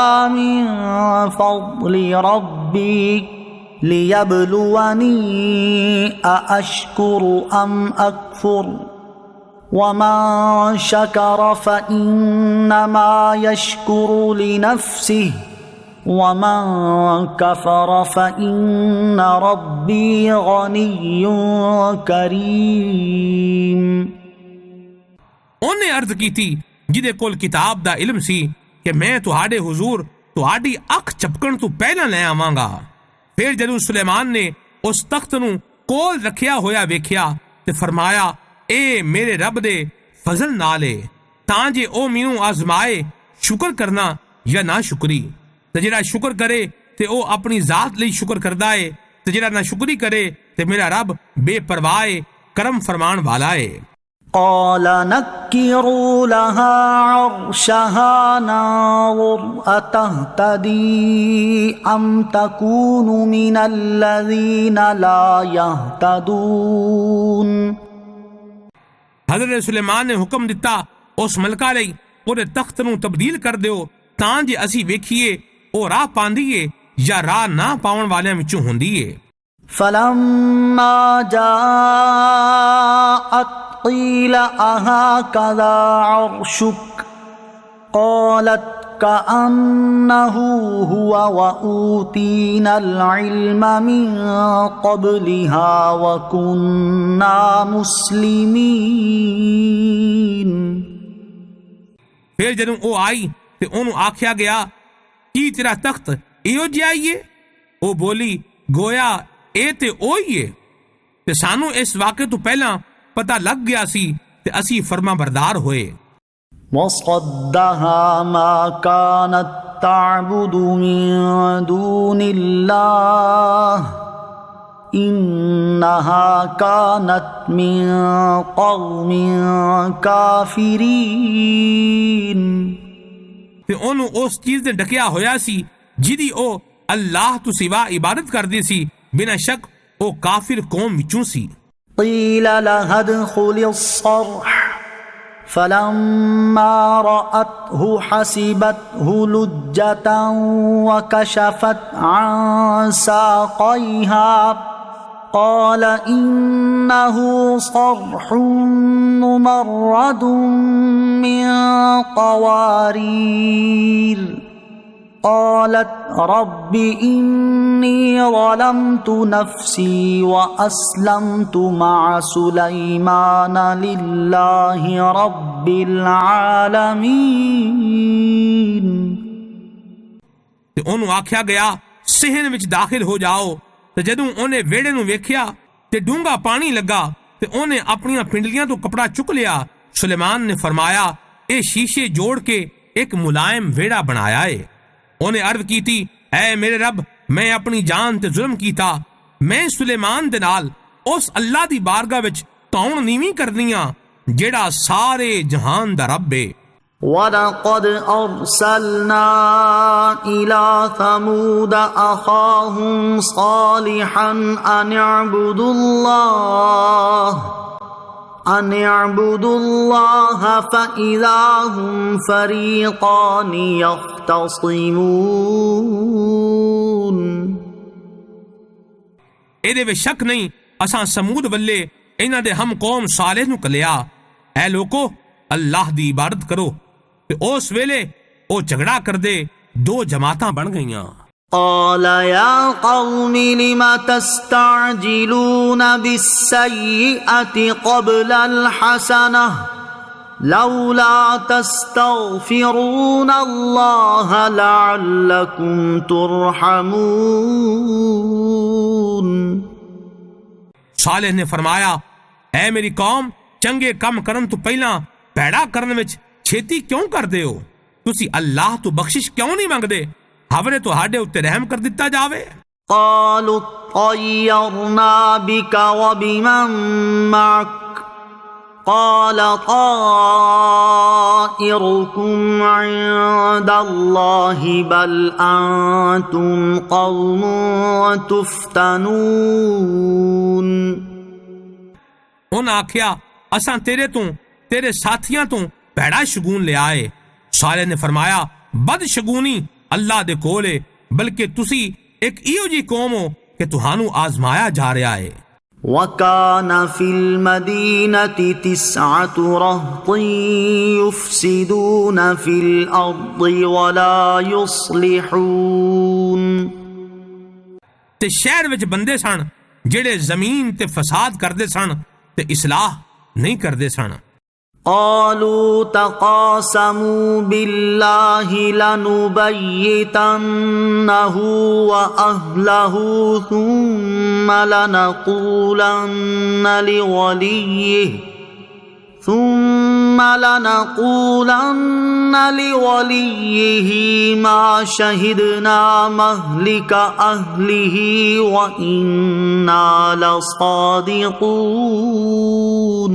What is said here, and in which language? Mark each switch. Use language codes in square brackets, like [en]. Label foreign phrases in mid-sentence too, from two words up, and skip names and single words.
[ar] من فضل ربي لِيَبْلُوَنِي أَأَشْكُرُ أَمْ أَكْفُرُ وَمَنْ شَكَرَ فَإِنَّمَا يَشْكُرُ لِنَفْسِهِ وَمَنْ كَفَرَ فَإِنَّ رَبِّي غَنِيٌّ كَرِيمٌ۔ [ur] انہیں عرض کی تھی [pa] جہدے کول کتاب دا علم سی کہ میں تہاڈے حضور تہاڈی اکھ چپکن تو پہلا لے آواں گا۔ پھر جدوں سلیمان نے اس تخت نو کول رکھیا ہویا ویکھیا تے فرمایا اے میرے رب دے فضل نال اے تاں جے او مینوں آزمائے شکر کرنا یا نہ شکری تے جڑا شکر کرے تے او اپنی ذات لئی شکر کردا اے تے جڑا نہ شکری کرے تے میرا رب بے پرواہ کرم فرمان والا اے۔ [ar] قال نكروا لها عرشها ننظر أتهتدي أم تكون من الذين لا يهتدون۔ [pa] حضرت سلیمان نے حکم دیتا اس ملکہ لئی اودے تخت نو تبدیل کر دیو تاں جے اسی ویکھیے او راہ پاندی اے یا راہ نہ پاون والیاں وچوں ہوندی اے۔ [ar] فلما جاءت قيل أهكذا عرشك قالت كأنه هو وأوتينا العلم من قبلها وكنا مسلمين۔ [pa] پھر جدوں او آئی تے اونوں آکھیا گیا کی تیرا تخت ایو جہا ہی ہے؟ او بولی گویا اے تے اوہی ہے تے سانوں اس واقعے تو پہلا پتہ لگ گیا سی تے اسی فرما بردار ہوئے۔ [ar] وصدها ما كانت تعبد من دون الله إنها كانت من قوم كافرين۔ [pa] تے اونوں اس چیز نے ڈکیا ہویا سی جدی او اللہ تو سوا عبادت کردی سی بنا شک او کافر قوم وچوں سی۔ [ar] قيل لها ادخل الصرح فلما رأته حسبته لجة وكشفت عن ساقيها قال إنه صرح ممرد من قوارير قالت رب إني ظلمت نفسي وأسلمت مع سليمان لله رب العالمين۔ [pa] تے انہوں آکھیا گیا صحن وچ داخل ہو جاؤ تے جدوں اونے ویڑے نو ویکھیا تے ڈونگا پانی لگا تے اونے اپنیاں پنڈلیاں تو کپڑا چک لیا سلیمان نے فرمایا اے شیشے جوڑ کے ایک ملائم ویڑا بنایا ہے۔ [ur] انہیں عرض کی تھی [pa] اے میرے رب میں اپنی جان تے ظلم کیتا، میں سلیمان دے نال اس اللہ دی بارگاہ وچ تون نیویں کرنیاں جیڑا سارے جہان دا رب ہے۔ [ar] وَلَقَدْ أَرْسَلْنَا إِلَىٰ ثَمُودَ أَخَاهُمْ صَالِحًا أَنِ اعْبُدُوا اللَّهَ فَإِذَا هُمْ فَرِيقَانِ يَخْتَصِمُونَ۔ [pa] ਇਹਦੇ ਵਿੱਚ ਸ਼ੱਕ ਨਹੀਂ ਅਸਾਂ ਸਮੂਦ ਵੱਲੇ ਇਹਨਾਂ ਦੇ ਹਮ ਕੌਮ ਸਾਲਿਹ ਨੂੰ ਕਲਿਆ ਐ ਲੋਕੋ ਅੱਲਾਹ ਦੀ ਇਬਾਦਤ ਕਰੋ ਤੇ ਉਸ ਵੇਲੇ ਉਹ ਝਗੜਾ ਕਰਦੇ ਦੋ ਜਮਾਤਾਂ ਬਣ ਗਈਆਂ۔ [ar] قال يا قوم لم تستعجلون بالسيئة قبل الحسنة لولا تستغفرون الله لعلكم ترحمون۔ [pa] صالح نے فرمایا اے میری قوم چنگے کم کرن تو پہلا پیڑا کرن وچ چھیتی کیوں کردے ہو؟ تسی اللہ تو بخشش کیوں نہیں منگدے؟ ہمیں تو ہاڈے اتے رحم کر دیتا جاوے۔ [ar] قالوا طيرنا بك وبمن معك قال طائركم عند الله بل أنتم قوم تفتنون۔ [pa] انہاں آکھیا اساں تیرے ساتھیاں تو پیڑا شگون لے آئے۔ صالح نے فرمایا بد شگونی اللہ دے کولے بلکہ تسی ایک ایو جی قوم ہو کہ تہانوں آزمایا جا رہا ہے۔ [ar] وَكَانَ فِي الْمَدِينَةِ 9 رَهْطٍ يُفْسِدُونَ فِي الْأَرْضِ وَلَا يُصْلِحُونَ۔ [pa] تے شہر وچ بندے سن جڑے زمین تے فساد کردے سن تے اصلاح نہیں کردے سن۔ [ar] قالوا تقاسموا بالله لنبيتنه وأهله ثم لنقولن لوليه ما شهدنا مهلك أهله وإنا لصادقون۔